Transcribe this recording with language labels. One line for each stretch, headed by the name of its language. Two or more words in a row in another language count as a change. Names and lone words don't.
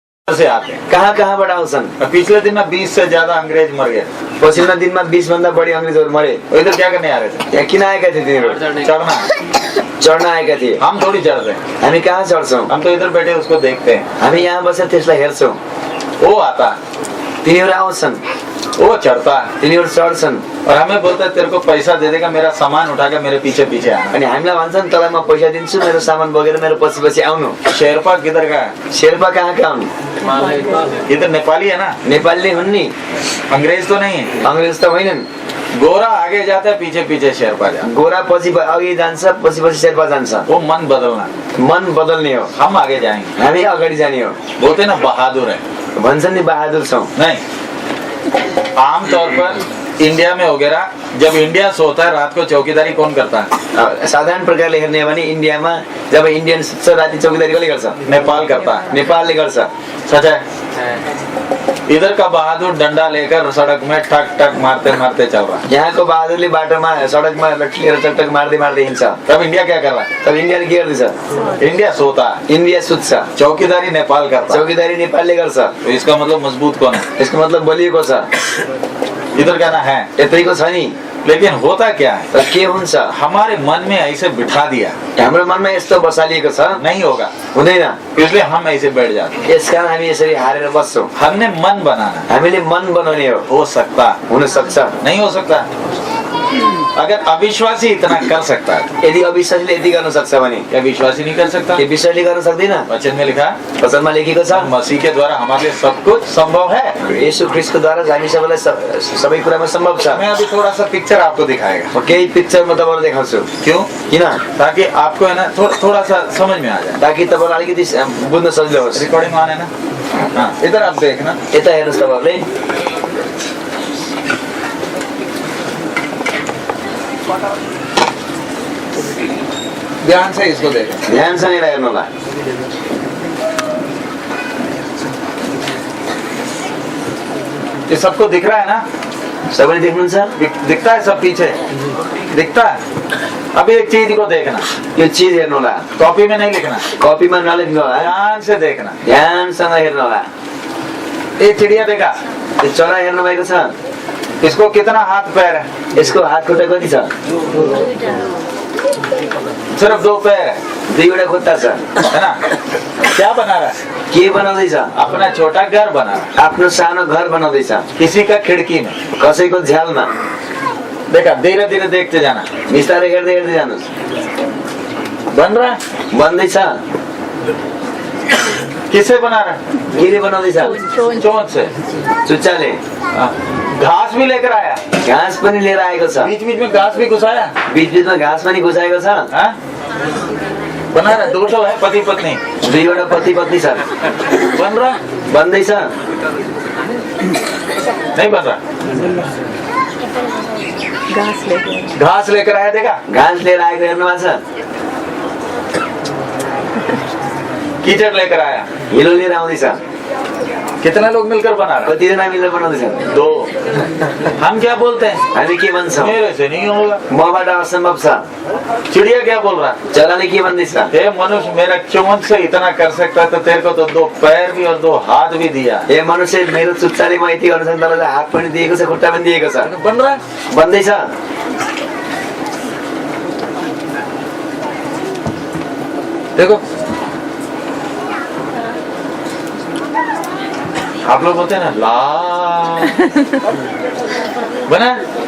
Hindi: से आते
Nepali: कहाँ कहाँबाट आउँछन्?
Hindi: पिछले दिन में 20 से ज्यादा अंग्रेज मर गए।
Nepali: पछिल्लो दिनमा 20 भन्दा बढी अंग्रेजहरू मरे।
Hindi: इधर क्या करने आ रहे थे?
Nepali: यहाँ किन आएका थिए तिनीहरू?
Hindi: चढ़ना।
Nepali: चढ्न आएका थिए।
Hindi: हम थोड़ी चढ़ते,
Nepali: हामी कहाँ चढ्छौँ?
Hindi: हम तो इधर बैठे उसको देखते हैं।
Nepali: हामी यहाँ बसेर त्यसलाई हेर्छौँ।
Hindi: वो आता,
Nepali: तिनीहरू आउँछन्,
Hindi: वो चढ़ता है
Nepali: तिनीहरू चढ्छन्
Hindi: और हमें बोलता है तेरे को पैसा दे देगा, मेरा सामान उठा के मेरे पीछे पीछे आना।
Nepali: अनि हामीलाई भन्छन् तँलाई म पैसा दिन्छु, मेरो सामान बोकेर मेरो पछि पछि आउनु।
Hindi: शेरपा किधर का है?
Nepali: शेर्पा कहाँ का हुन्?
Hindi: इधर नेपाली है ना,
Nepali: नेपाली नै हुन् नि,
Hindi: अंग्रेज तो नहीं है।
Nepali: अंग्रेज त होइनन्।
Hindi: गोरा आगे जाता है, पीछे पीछे शेरपा जाता है।
Nepali: गोरा पछि अघि जान्छ, पछि पछि शेर्पा जान्छ।
Hindi: वो मन बदलना,
Nepali: मन बदल्ने हो।
Hindi: हम आगे जाएंगे।
Nepali: हामी अगाडि जाने हो।
Hindi: बोलते ना बहादुर है,
Nepali: भन्छन् नि बहादुर छौँ।
Hindi: नहीं। आमतौर पर इंडिया में वगैरह जब इंडिया सोता है रात को चौकीदारी कौन करता है?
Nepali: साधारण प्रकारले हेर्ने हो भने इन्डियामा जब इन्डियन सुत्छ राति चौकीदारी कसले गर्छ?
Hindi: नेपाल करता है।
Nepali: नेपालले गर्छ।
Hindi: सच है। इधर का बहादुर डंडा लेकर सड़क में ठक ठक मारते मारते चल रहा है।
Nepali: यहाँको बहादुरले बाटोमा सडकमा लट्ठी लिएर टकटक मार्दै मार्दै हिँड्छ।
Hindi: तब इंडिया क्या कर रहा है?
Nepali: तब इन्डियाले के गर्दैछ?
Hindi: इंडिया सोता है,
Nepali: इन्डिया सुत्छ,
Hindi: चौकीदारी नेपाल करता है।
Nepali: चौकीदारी नेपालले गर्छ।
Hindi: तो इसका मतलब मजबूत कौन है?
Nepali: यसको मतलब बलिएको छ।
Hindi: इधर का ना है।
Nepali: यतैको छ नि।
Hindi: लेकिन होता क्या है?
Nepali: तर के हुन्छ?
Hindi: हमारे मन में ऐसे बिठा दिया,
Nepali: हाम्रो मनमा यस्तो बसालिएको छ,
Hindi: नहीं होगा,
Nepali: हुँदैन।
Hindi: इसलिए हम ऐसे बैठ जाते हैं।
Nepali: यसकारण हामी यसरी हारेर बस्छौँ।
Hindi: हमने मन बनाना,
Nepali: हामीले मन बनाउने हो
Hindi: सकता
Nepali: हुन सक्छ।
Hindi: नहीं हो सकता। अगर अविश्वासी इतना कर सकता है,
Nepali: यदि अविश्वासीले यति गर्न सक्छ भने
Hindi: क्या विश्वासी नहीं कर सकता?
Nepali: के विश्वासले गर्न सक्दैन?
Hindi: वचन में लिखा,
Nepali: वचनमा लेखेको छ,
Hindi: मसीह के द्वारा हमारे लिए सब कुछ संभव है।
Nepali: येशू ख्रीष्टको द्वारा हामी सबैलाई सबै कुरामा सम्भव छ।
Hindi: मैं अभी थोड़ा सा पिक्चर आपको दिखाएगा।
Nepali: म केही पिक्चर म तपाईँलाई देखाउँछु।
Hindi: क्यों?
Nepali: किन?
Hindi: ताकि आपको है ना थोड़ा सा समझ में आ जाए,
Nepali: ताकि तपाईँलाई अलिकति बुझ्न सजिलो होस्।
English: recording on
Hindi: है ना? हाँ, इधर आप देखना।
Nepali: यता हेर्नुहोस् तपाईँहरूले।
Hindi: ध्यान से इसको देखना।
Nepali: ध्यानसँग यसलाई हेर्नु होला।
Hindi: ये सबको दिख रहा है ना?
Nepali: सबैले देख्नुहुन्छ?
Hindi: दिखता है सब पीछे? दिखता है। अभी एक चीज को देखना,
Nepali: यो चिज हेर्नु होला।
Hindi: कॉपी में नहीं लिखना,
Nepali: कपीमा नलेख्नु होला,
Hindi: ध्यान से देखना।
Nepali: ध्यानसँग हेर्नु होला।
Hindi: ये चिड़िया देखा,
Nepali: यो चरा हेर्नु भएको छ?
Hindi: इसको कितना हाथ पैर है?
Nepali: यसको हात खुट्टा कति छ?
Hindi: सिर्फ 2 पैर है,
Nepali: दुईवटा खुट्टा छ,
Hindi: है ना? क्या बना रहा है?
Nepali: के बनाउँदैछ?
Hindi: अपना छोटा घर बना रहा है,
Nepali: आफ्नो सानो घर बनाउँदैछ,
Hindi: किसी का खिड़की में।
Nepali: कसैको झ्यालमा।
Hindi: देखा, धीरे धीरे देखते जाना।
Nepali: बिस्तारै हेर्दै हेर्दै जानुहोस्।
Hindi: बन रहा है?
Nepali: बन्दैछ।
Hindi: किससे बना रहा है?
Nepali: केले बनाउँदैछ?
Hindi: चोंच से।
Nepali: चुच्चाले।
Hindi: घास भी लेकर आया,
Nepali: घाँस पनि लिएर आएको छ,
Hindi: बीच बीच में घास भी घुसाया।
Nepali: बीच बीचमा घाँस पनि घुसाएको छ।
Hindi: हाँ? बना रहा है, 2 है पति पत्नी।
Nepali: दुईवटा पति पत्नी छ।
Hindi: बन रहा?
Nepali: बन्दैछ?
Hindi: नहीं बन रहा। घास लेकर आया, देखा?
Nepali: घाँस लिएर आएको हेर्नु भएको छ?
Hindi: कीचड़ लेकर आया।
Nepali: हिलो लिएर आउँदैछ।
Hindi: कितना लोग मिलकर बना रहे?
Nepali: कतिजना मिलेर बनाउँदैछ?
Hindi: 2। हम क्या बोलते हैं?
Nepali: हामी के भन्छौँ?
Hindi: मेरे से नहीं होगा।
Nepali: मबाट असम्भव छ।
Hindi: चिड़िया क्या बोल रहा?
Nepali: चराले के भन्दैछ?
Hindi: हे मनुष्य, मेरा चोंच से इतना कर सकता है तो तेरे को तो 2 पैर भी और 2 हाथ भी दिया।
Nepali: हे मनुष्य, मेरो चुच्चाले म यति गर्न सक्छु, तँलाई हात पनि दिएको छ, खुट्टा पनि दिएको छ।
Hindi: बन रहा है?
Nepali: बन्दैछ?
Hindi: देखो, आप लोग बोलते हैं ना ला बना।